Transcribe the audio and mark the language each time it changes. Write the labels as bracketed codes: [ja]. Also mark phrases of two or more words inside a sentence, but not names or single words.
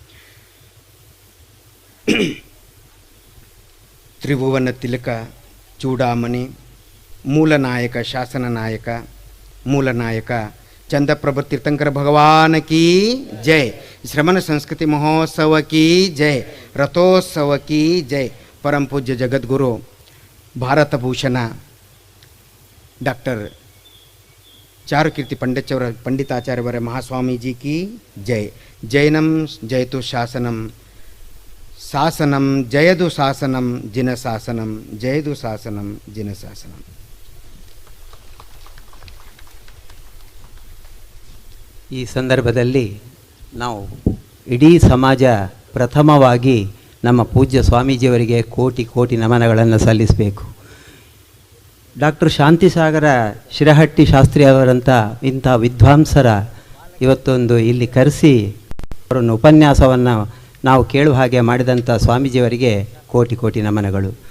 [kn] ತ್ರಿಭುವನ ತಿಲಕ ಚೂಡಾಮಣಿ, ಮೂಲನಾಯಕ, ಶಾಸನ ನಾಯಕ, ಮೂಲನಾಯಕ ಚಂದ್ರಪ್ರಭ ತೀರ್ಥಂಕರ [hi] भगवान की जय, [kn] ಶ್ರಮಣ ಸಂಸ್ಕೃತಿ [hi] महोत्सव की जय, रथोत्सव की जय. [kn] ಪರಮ ಪೂಜ್ಯ ಜಗದ್ಗುರು ಭಾರತ ಭೂಷಣ ಡಾಕ್ಟರ್ ಚಾರುಕೀರ್ತಿ ಪಂಡಿತಾಚಾರ್ಯವರ [hi] महास्वामीजी की जय. [sa] ಜೈನಂ ಜಯತು ಶಾಸನಂ, ಶಾಸನಂ ಜಯದು ಶಾಸನಂ ಜಿನ ಶಾಸನಂ, ಜಯದು ಶಾಸನಂ ಜಿನ ಶಾಸನಂ. [kn] ಈ ಸಂದರ್ಭದಲ್ಲಿ ನಾವು ಇಡೀ ಸಮಾಜ ಪ್ರಥಮವಾಗಿ ನಮ್ಮ ಪೂಜ್ಯ ಸ್ವಾಮೀಜಿಯವರಿಗೆ ಕೋಟಿ ಕೋಟಿ ನಮನಗಳನ್ನು ಸಲ್ಲಿಸಬೇಕು. ಡಾಕ್ಟರ್ ಶಾಂತಿಸಾಗರ ಶಿರಹಟ್ಟಿ ಶಾಸ್ತ್ರಿ ಅವರಂಥ ಇಂಥ ವಿದ್ವಾಂಸರ ಇವತ್ತೊಂದು ಇಲ್ಲಿ ಕರೆಸಿ ಅವರನ್ನು ಉಪನ್ಯಾಸವನ್ನು ನಾವು ಕೇಳುವ ಹಾಗೆ ಮಾಡಿದಂಥ ಸ್ವಾಮೀಜಿಯವರಿಗೆ ಕೋಟಿ ಕೋಟಿ ನಮನಗಳು.